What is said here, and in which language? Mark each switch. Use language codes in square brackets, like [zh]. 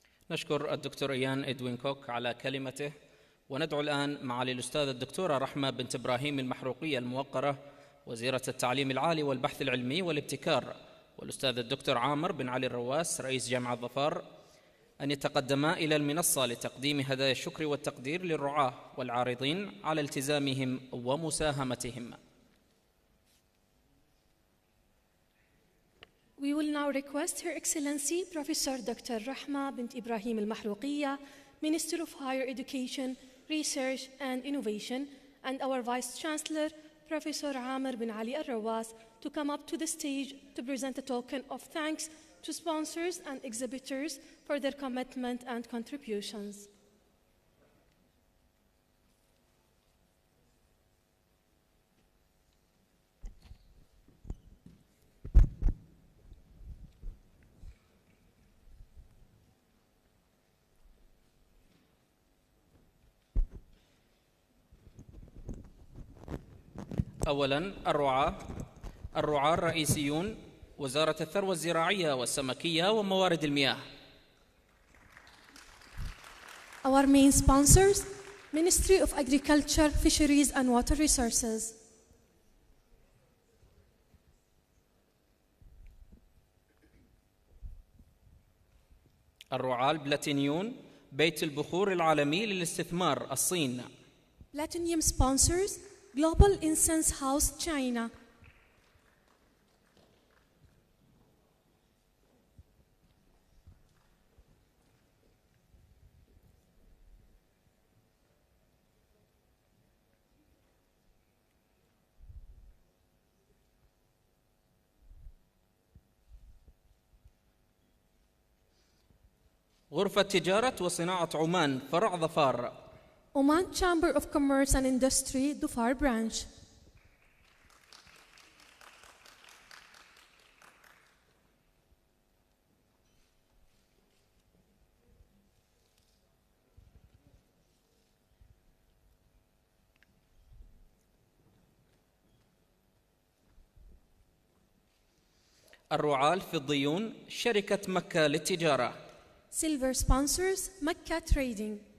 [ar] نشكر الدكتور إيان إدوين كوك على كلمته، وندعو الآن معالي الأستاذة الدكتورة رحمة بنت إبراهيم المحروقية الموقرة وزيرة التعليم العالي والبحث العلمي والابتكار، والأستاذ الدكتور عامر بن علي الرواس رئيس جامعة ظفار أن يتقدما إلى المنصة لتقديم هدايا الشكر والتقدير للرعاة والعارضين على التزامهم ومساهمتهم. [en] We will now request Her Excellency Professor Dr. Rahma bint Ibrahim al-Mahrouqiya, Minister of Higher Education, Research and Innovation, and our Vice Chancellor, Professor Amr bin Ali al-Rawas, to come up to the stage to present a token of thanks to sponsors and exhibitors for their commitment and contributions. [ar] أولاً الرعاة الرئيسيون وزارة الثروة الزراعية والسمكية وموارد المياه. [en] Our main sponsors, Ministry of Agriculture, Fisheries and Water Resources. [ar] الرعاة البلاتينيون بيت البخور العالمي للاستثمار الصين. [en] Platinum sponsors, Global Incense House, China. [ar] غرفة تجارة وصناعة عمان فرع ظفار. [en] Oman Chamber of Commerce and Industry, Dhofar branch. [ar] الرعاة الفضيون شركة مكة للتجارة. [en] Silver sponsors, Mecca Trading.